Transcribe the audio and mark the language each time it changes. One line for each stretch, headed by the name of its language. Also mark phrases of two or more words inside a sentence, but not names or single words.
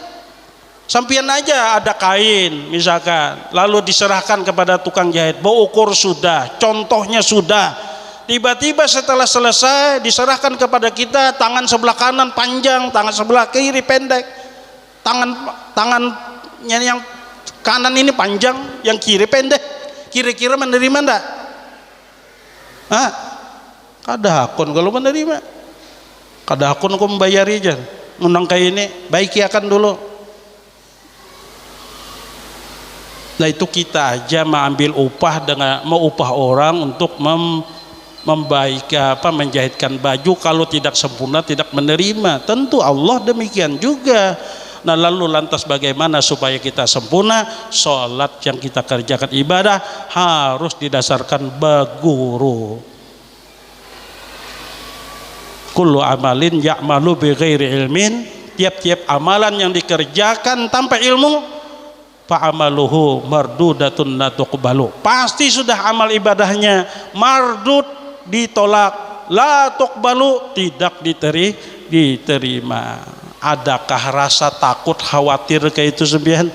Indonesian: Sampian aja ada kain misalkan, lalu diserahkan kepada tukang jahit, bawa ukur sudah, contohnya sudah, tiba-tiba setelah selesai diserahkan kepada kita, tangan sebelah kanan panjang, tangan sebelah kiri pendek, tangannya yang kanan ini panjang, yang kiri pendek, kira-kira menerima enggak?
Banjar: Kada hakun kalau menerima, kada hakun aku membayari aja, undang kayak ini baiki akan dulu.
Indonesian: Nah itu kita aja mengambil upah dengan mau upah orang untuk menjahitkan baju, kalau tidak sempurna tidak menerima. Tentu Allah demikian juga. Nah lalu lantas bagaimana supaya kita sempurna? Sholat yang kita kerjakan, ibadah harus didasarkan baguru.
Arabic: كل عمل يعمل بغير علم,
Indonesian: tiap-tiap amalan yang dikerjakan tanpa ilmu,
Arabic: فعمله مردودة لا تقبل,
Indonesian: pasti sudah amal ibadahnya mardud, ditolak,
Arabic: لا تقبل,
Indonesian: tidak diterima.
Banjar: Adakah rasa takut khawatir kayak itu sembian?